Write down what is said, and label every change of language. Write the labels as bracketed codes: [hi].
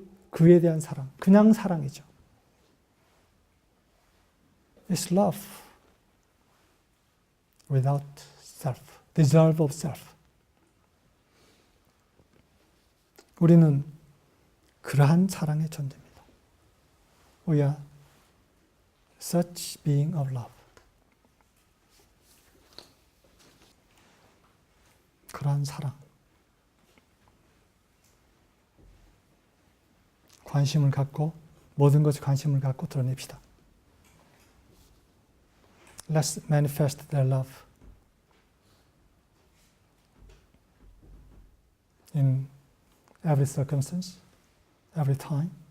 [ko] 그에 대한 사랑, 그냥 사랑이죠. [en] It's love without self, dissolve of self. [ko] 우리는 그러한 사랑의 존재입니다. [en] We are such being of love. [ko] 그러한 사랑. 관심을 갖고, 모든 것에 관심을 갖고 드러냅시다. [en] Let's manifest their love in every circumstance, every time.